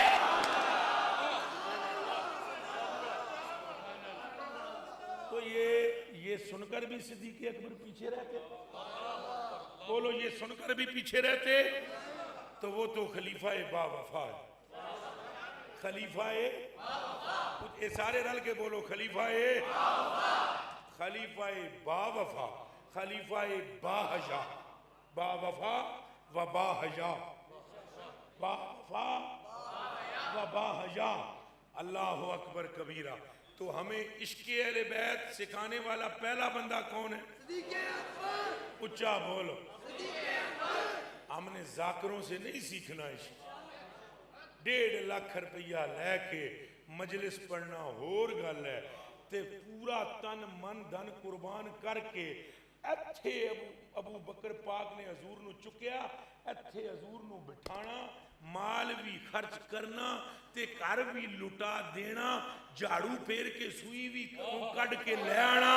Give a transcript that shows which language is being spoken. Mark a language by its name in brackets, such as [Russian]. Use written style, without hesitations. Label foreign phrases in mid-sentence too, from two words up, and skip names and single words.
[Urdu] تو یہ سن کر بھی صدیق اکبر پیچھے رہتے، بولو یہ سن کر بھی پیچھے رہتے، تو وہ تو خلیفہ با وفا ہے. خلیفہ یہ سارے رل کے بولو خلیفہ با وفا، خلیفہ با حیا، با وفا و با حیا، با وفا و با حیا. [Arabic] اللہ اکبر کبیرہ. [Urdu] تو ہمیں عشق اہل بیت سکھانے والا پہلا بندہ کون ہے؟ اچھا بولو. ہم نے ذاکروں سے نہیں سیکھنا عشق. [Punjabi] 1.5 لاکھ روپیہ لے کے مجلس پڑھنا ہور گل ہے، تے پورا تن من دھن قربان کر کے ایتھے ابو بکر پاک نے حضور نو چکیا، ایتھے حضور نو بٹھانا، مال بھی خرچ کرنا تے گھر بھی لٹا دینا، جھاڑو پھیر کے سوئی بھی کٹ کے لے آنا.